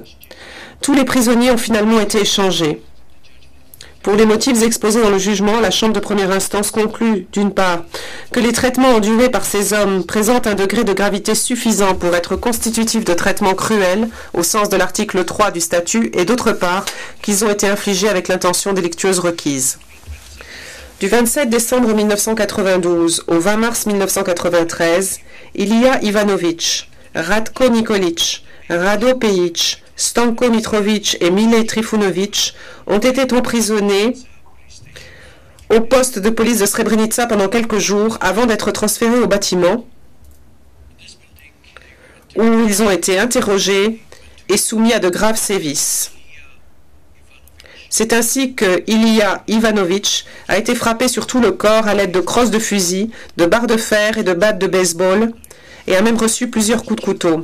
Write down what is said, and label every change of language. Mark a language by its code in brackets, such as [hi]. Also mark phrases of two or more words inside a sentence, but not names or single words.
[fr] Tous les prisonniers ont finalement été échangés. Pour les motifs exposés dans le jugement, la Chambre de première instance conclut, d'une part, que les traitements endurés par ces hommes présentent un degré de gravité suffisant pour être constitutifs de traitements cruels, au sens de l'article 3 du statut, et d'autre part, qu'ils ont été infligés avec l'intention délictueuse requise. Du 27 décembre 1992 au 20 mars 1993, Ilija Ivanović, Ratko Nikolić, Rado Pejic, Stanko Mitrović et Mile Trifunović ont été emprisonnés au poste de police de Srebrenica pendant quelques jours avant d'être transférés au bâtiment où ils ont été interrogés et soumis à de graves sévices. C'est ainsi que Ilija Ivanović a été frappé sur tout le corps à l'aide de crosses de fusil, de barres de fer et de battes de baseball et a même reçu plusieurs coups de couteau.